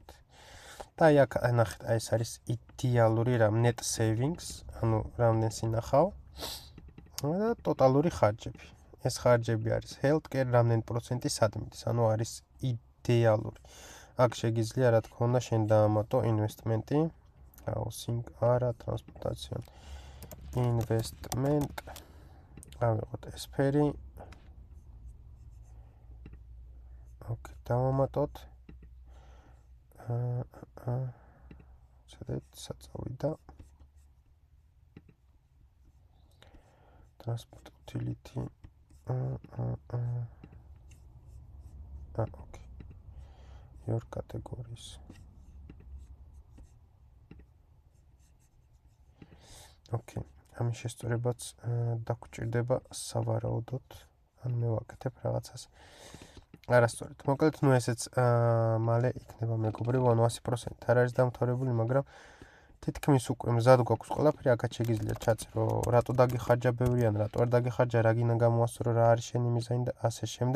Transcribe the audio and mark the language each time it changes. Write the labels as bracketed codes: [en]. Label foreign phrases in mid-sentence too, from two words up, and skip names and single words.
[ka] და აი აქ ნახეთ, აი ეს არის იდეალური რამ [en] net savings, [ka] ანუ რამდენს ინახავ და ტოტალური ხარჯები. ეს ხარჯები არის healthcare რამდენი პროცენტი სადმიდის, ანუ არის იდეალური. აქ შეგიძლია რა თქმა უნდა შენ დაამატო ინვესტმენტი, housing არა, [en] transportation investment. [ka] ავიღოთ ეს ფერი. Okay, დავამატოთ. სადაც საწავიდა. [en] Transport utility. Okay. Your categories. Okay. [ka] ამის შესწორებაც დაგჭირდება სავარაუდოდ, ან მე ვაკეთებ რაღაცას. არასწორად. მოკლედ, ნუ ესეც მალე იქნება მეგობრებო, ანუ 100% არ არის დამთავრებული, მაგრამ თითქმის უკვე მზად გვაქვს ყველაფერი, აქაც შეგიძლია ჩაწერო, რატო დაგიხარჯა ბევრი ან რატო არ დაგიხარჯა, რა გინდა გამოასწორო, რა არის შენი მიზანი და ასე შემდეგ.